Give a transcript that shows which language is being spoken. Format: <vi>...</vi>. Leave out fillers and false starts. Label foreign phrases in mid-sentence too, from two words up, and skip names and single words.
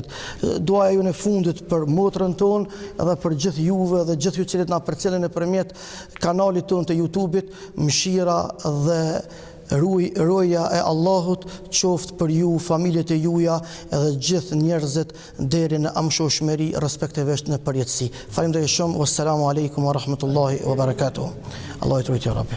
<sq>Duaja ju në fundit për motrën tonë edhe për gjithë juve dhe gjithë ju që na përcjellën nëpërmjet kanalit tonë të YouTube-it, mëshira dhe roja e Allahut qoftë për ju, familjet e juja edhe gjithë njerëzit deri në amshoshmëri respektivisht në përjetësi. Faleminderit shumë.</sq> <ar>والسلام عليكم ورحمة الله وبركاته.</ar> <sq>Allahu të rujtë,</sq> <ar>يا رب.</ar>